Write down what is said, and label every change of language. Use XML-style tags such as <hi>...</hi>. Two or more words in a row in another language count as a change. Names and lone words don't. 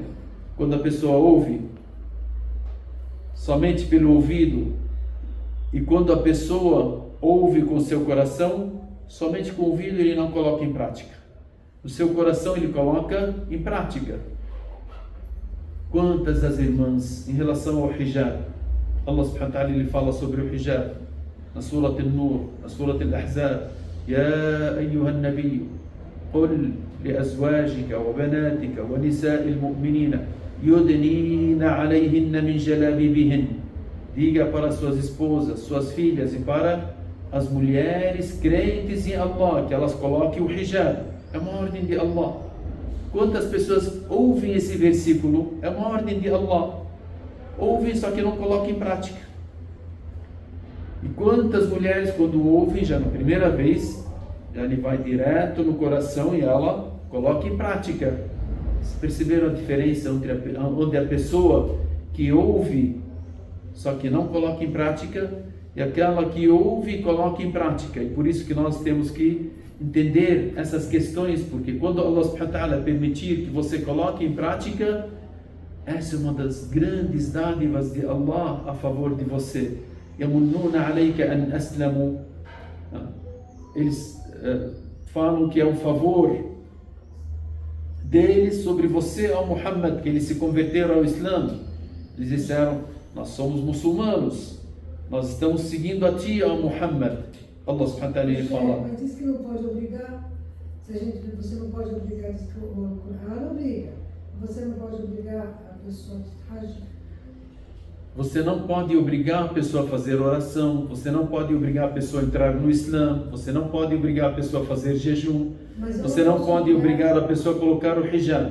<pt>Quando a pessoa ouve somente pelo ouvido, e quando a pessoa ouve com seu coração, somente com o ouvido ele não coloca em prática. No seu coração ele coloca em prática. Quantas das irmãs, em relação ao hijab, Allah</pt> <ar>سبحانه وتعالى</ar> <pt>ele fala sobre o hijab na Surat An-Nur, na Surat Al-Ahzab:</pt> <ar>يا أيها النبي قل لأزواجك وبناتك ونساء المؤمنين يدنين عليهن من جلابيبهن.</ar> <pt>Diga para suas esposas, suas filhas e para as mulheres crentes em Allah que elas coloquem o hijab. É uma ordem de Allah. Quantas pessoas ouvem esse versículo? É uma ordem de Allah. Ouvem, só que não colocam em prática. E quantas mulheres, quando ouvem, já na primeira vez, já lhe vai direto no coração e ela coloca em prática. Vocês perceberam a diferença onde a pessoa que ouve, só que não coloca em prática, e aquela que ouve e coloca em prática? E por isso que nós temos que entender essas questões, porque quando Allah</pt> <ar>سبحانه وتعالى</ar> <pt>permitir que você coloque em prática, essa é uma das grandes dádivas de Allah a favor de você.</pt> <ar>يمنون عليك أن أسلموا.</ar> <pt>Eles falam que é um favor deles sobre você, ao Muhammad, que eles se converteram ao Islã. Eles disseram: nós somos muçulmanos, nós estamos seguindo a ti, ó Muhammad. Allah</pt> <ar>سبحانه وتعالى</ar> <pt>fala. Mas diz que não pode obrigar. Você não pode obrigar, diz que o Corão obriga. Você não pode obrigar a pessoa a Hajj. Você não pode obrigar a pessoa a fazer oração, você não pode obrigar a pessoa a entrar no Islã, você não pode obrigar a pessoa a fazer jejum, você não pode obrigar a pessoa a colocar o hijab.</pt>